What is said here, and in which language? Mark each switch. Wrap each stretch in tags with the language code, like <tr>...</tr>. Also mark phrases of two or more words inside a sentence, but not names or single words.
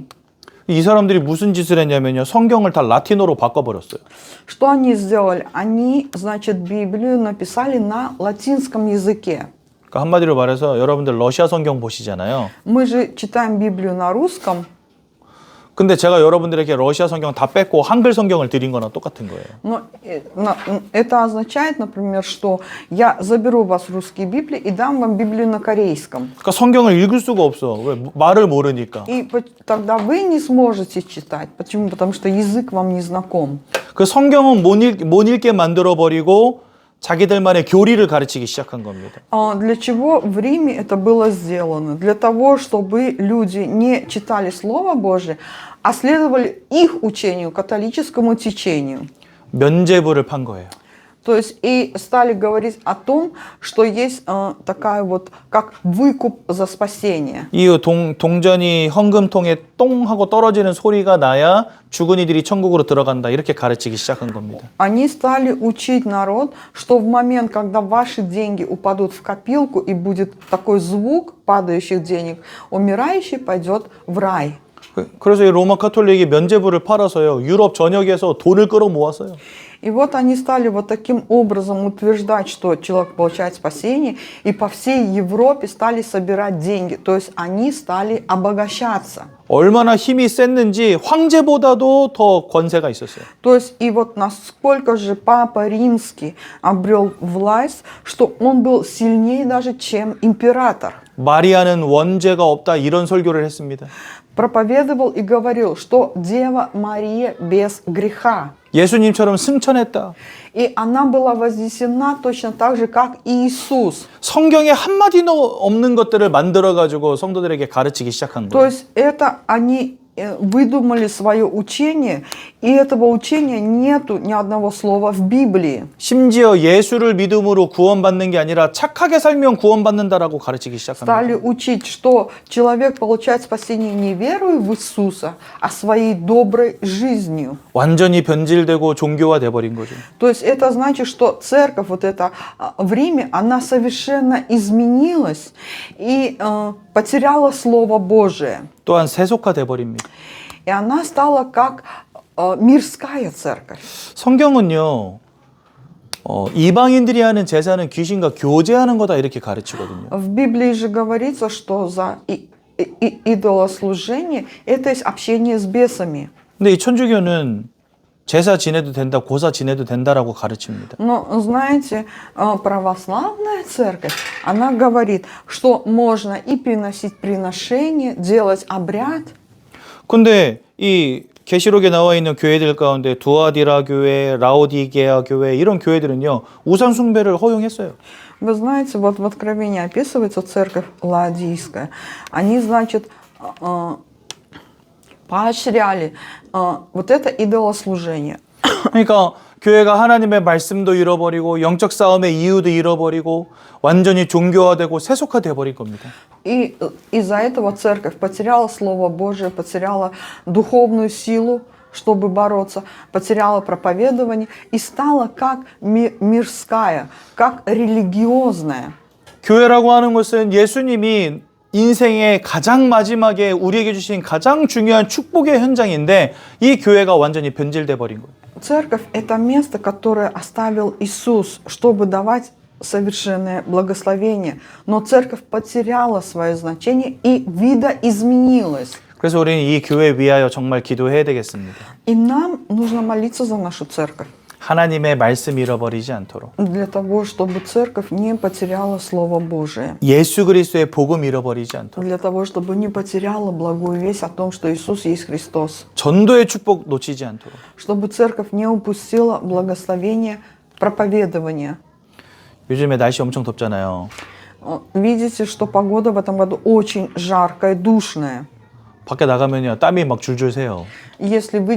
<ko>이 사람들이 무슨 짓을 했냐면요. 성경을 다 라틴어로 바꿔버렸어요.</ko> <ru>Что они сделали? Они, значит, Библию написали на латинском языке.</ru> <ko>그러니까 한마디로 말해서 여러분들 러시아 성경 보시잖아요.</ko> <ru>Мы же читаем Библию на русском,</ru> <ko>근데 제가 여러분들에게 러시아 성경 다 뺐고 한글 성경을 드린 거랑 똑같은 거예요.</ko> <ru>но это означает, например, что я заберу у вас русские Библии и дам вам Библию на корейском.</ru> <ko>그러니까 성경을 읽을 수가 없어. 왜? 말을 모르니까.</ko> <ru>И тогда вы не сможете читать. Почему? Потому что язык вам не знаком.</ru> <ko>그 성경은 못 읽게 만들어 버리고 자기들만의 교리를 가르치기 시작한 겁니다.</ko> <ru>Для чего в Риме это было сделано? Для того, чтобы люди не читали Слово Божие, а следовали их учению, католическому течению.</ru> <ko>면죄부를 판 거예요.</ko> <ru>То есть и стали говорить о том, что есть такая вот, как выкуп за спасение.</ru> <ko>이 동전이 헌금통에 똥 하고 떨어지는 소리가 나야 죽은 이들이 천국으로 들어간다. 이렇게 가르치기 시작한 겁니다.</ko> <ru>Они стали учить народ, что в момент, когда ваши деньги упадут в копилку и будет такой звук падающих денег, умирающий пойдет в рай.</ru> <ko>그래서 이 로마 카톨릭이 면죄부를 팔아서요. 유럽 전역에서 돈을 끌어 모았어요.</ko> <ru>И вот они стали вот таким образом утверждать, что человек получает спасение, и по всей Европе стали собирать деньги. То есть они стали обогащаться.</ru> <ko>얼마나 힘이 셌는지 황제보다도 더 권세가 있었어요.</ko> <ru>То есть и вот насколько же Папа Римский обрел власть, что он был сильнее даже, чем император.</ru> <ko>마리아는 원죄가 없다 이런 설교를 했습니다.</ko> <ru>Проповедовал и говорил, что Дева Мария без греха.</ru> <ko>예수님처럼 승천했다.</ko> <ru>И она была вознесена точно так же, как и Иисус.</ru> <ko>성경에 한마디도 없는 것들을 만들어가지고 성도들에게 가르치기 시작한</ko> <ru>То</ru> <ko>거예요.</ko> <ru>есть это они выдумали свое учение, и этого учения нету ни одного слова в Библии.</ru> <ko>심지어 예수를 믿음으로 구원받는 게 아니라 착하게 살면 구원받는다라고 가르치기 시작합니다.</ko> <ru>Стали учить, что человек получает спасение не верой в Иисуса, а своей доброй жизнью.</ru> <ko>완전히 변질되고 종교화돼 버린 거죠.</ko> <ru>То есть это значит, что церковь вот эта в Риме, она совершенно изменилась и потеряла Слово Божие.</ru> <ko>또한 세속화돼 버립니다.</ko> <ru>И она стала как мирская церковь.</ru> <ko>성경은요. 이방인들이 하는 제사는 귀신과 교제하는 거다 이렇게 가르치거든요.</ko> <ru>В Библии же говорится, что за идолослужение это есть общение с бесами.</ru> <ko>근데 이 천주교는 제사 지내도 된다, 고사 지내도 된다라고 가르칩니다.</ko> <ru>Но, знаете, православная церковь, она говорит, что можно и приносить приношения, делать обряд.</ru> <ko>근데 이 계시록에 나와 있는 교회들 가운데 두아디라 교회, 라오디게아 교회 이런 교회들은요. 우상 숭배를 허용했어요.</ko> <ru>Вы знаете, вот в Откровении описывается церковь Лаодийская. Они, значит, поощряли вот это идолослужение.</ru> <ko>그러니까 교회가 하나님의 말씀도 잃어버리고 영적 싸움의 이유도 잃어버리고 완전히 종교화되고 세속화돼 버린 겁니다.</ko> <ru>И из-за этого церковь потеряла Слово Божие, потеряла духовную силу, чтобы бороться, потеряла проповедование и стала как мирская, как религиозная.</ru> <ko>교회라고 하는 것은 예수님이 인생의 가장 마지막에 우리에게 주신 가장 중요한 축복의 현장인데 이 교회가 완전히 변질돼 버린 거예요.</ko> <ru>Церковь – это место, которое оставил Иисус, чтобы давать совершенное благословение. Но церковь потеряла свое значение и видоизменилась.</ru> <ko>그래서 우리는 이 교회 위하여 정말 기도해야 되겠습니다.</ko> <ru>И нам нужно молиться за нашу церковь.</ru> <ko>하나님의 말씀 잃어버리지 않도록.</ko> <ru>Для того, чтобы церковь не потеряла Слово Божие.</ru> <ko>예수 그리스도의 복음 잃어버리지 않도록.</ko> <ru>Для того, чтобы не потеряла благую весть о том, что Иисус есть Христос.</ru> <ko>전도의 축복 놓치지 않도록.</ko> <ru>Чтобы церковь не упустила благословение проповедования.</ru> <ko>요즘에 날씨 엄청 덥잖아요.</ko> <ru>Видите, что погода в этом году очень жаркая, душная.</ru> <ko>밖에 나가면요 땀이 막 줄줄 새요.</ko>